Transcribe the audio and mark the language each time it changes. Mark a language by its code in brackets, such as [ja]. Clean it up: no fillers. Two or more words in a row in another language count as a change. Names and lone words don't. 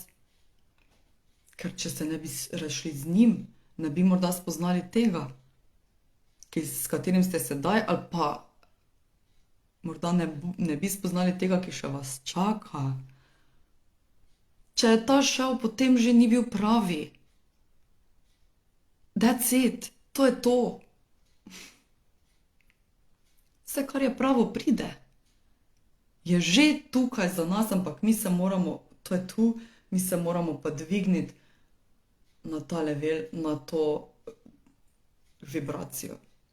[sl] Ker če se ne bi razšli z njim, ne bi morda spoznali tega, s katerim ste sedaj, ali pa morda ne bi spoznali tega, ki še vas čaka. Če je ta šel, potem že ni bil pravi. [en] That's it, [sl] to je to. Vse, kar je pravo, pride. Je že tukaj za nas, ampak mi se moramo, to je tu, mi se moramo pa dvigniti na ta level, na to vibracijo.